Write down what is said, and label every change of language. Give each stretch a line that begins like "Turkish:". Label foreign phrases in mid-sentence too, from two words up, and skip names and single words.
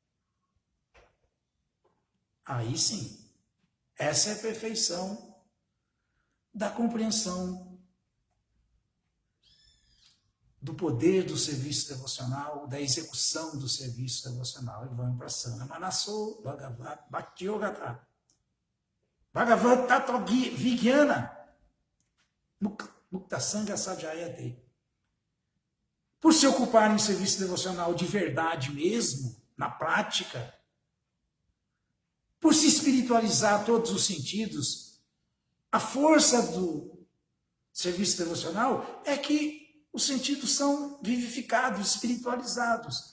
Portuguese: Aí sim, essa é a perfeição da compreensão do poder do serviço devocional, da execução do serviço devocional. E vamos para
Sanskrit: प्रसन्न मनसो भगवद् भक्ति योगतः. भगवत् तत्त्व विज्ञानं मुक्त सङ्गस्य जायते.
Portuguese: Por se ocuparem em serviço devocional de verdade mesmo, na prática, por se espiritualizar todos os sentidos, a força do serviço devocional é que os sentidos são vivificados, espiritualizados.